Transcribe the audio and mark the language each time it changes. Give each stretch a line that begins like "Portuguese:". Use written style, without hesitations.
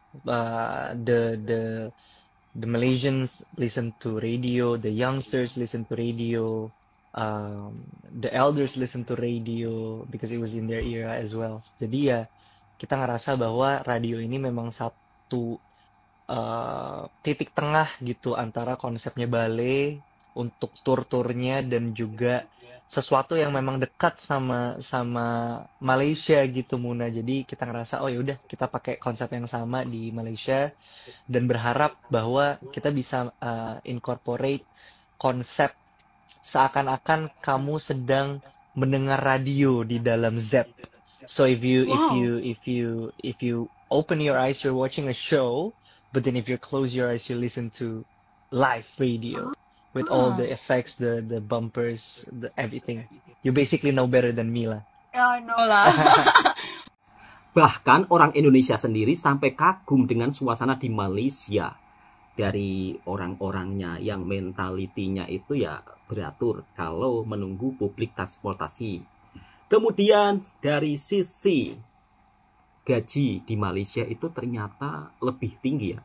English: The Malaysians listen to radio, the youngsters listen to radio, the elders listen to radio because it was in their era as well.
Indonesian: Jadi ya, kita ngerasa bahwa radio ini memang satu titik tengah gitu antara konsepnya ballet untuk tur-turnya dan juga sesuatu yang memang dekat sama Malaysia gitu Muna. Jadi kita ngerasa oh ya udah kita pakai konsep yang sama di Malaysia dan berharap bahwa kita bisa incorporate konsep seakan-akan kamu sedang mendengar radio di dalam Zep.
English: So if you open your eyes you're watching a show, but then if you close your eyes you listen to live radio. With all the effects, the bumpers, everything. You basically know better than me lah. Ya, no lah.
Indonesian: Bahkan orang Indonesia sendiri sampai kagum dengan suasana di Malaysia. Dari orang-orangnya yang mentalitinya itu ya beratur kalau menunggu publik transportasi. Kemudian dari sisi gaji di Malaysia itu ternyata lebih tinggi ya.